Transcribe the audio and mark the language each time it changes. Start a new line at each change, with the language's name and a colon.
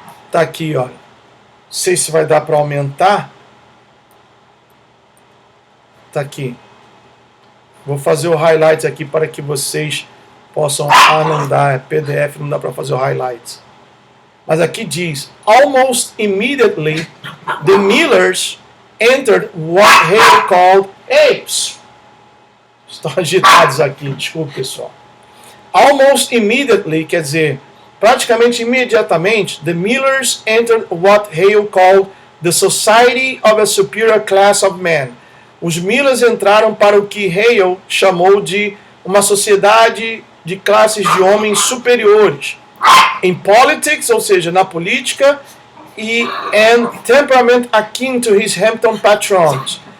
Portuguese: Tá aqui, olha. Não sei se vai dar para aumentar. Tá aqui. Vou fazer o highlight aqui para que vocês possam... não dá, é PDF, não dá para fazer o highlight. Mas aqui diz:
English: almost immediately the Millers entered what Hale called apes.
Portuguese: Estão agitados aqui, desculpe pessoal.
English: Almost immediately
Portuguese: quer dizer praticamente imediatamente.
English: The Millers entered what Hale called the society of a superior class of men.
Portuguese: Os Millers entraram para o que Hale chamou de uma sociedade de classes de homens superiores.
English: In politics,
Portuguese: ou seja, na política,
English: and temperament akin to his Hampton patrons.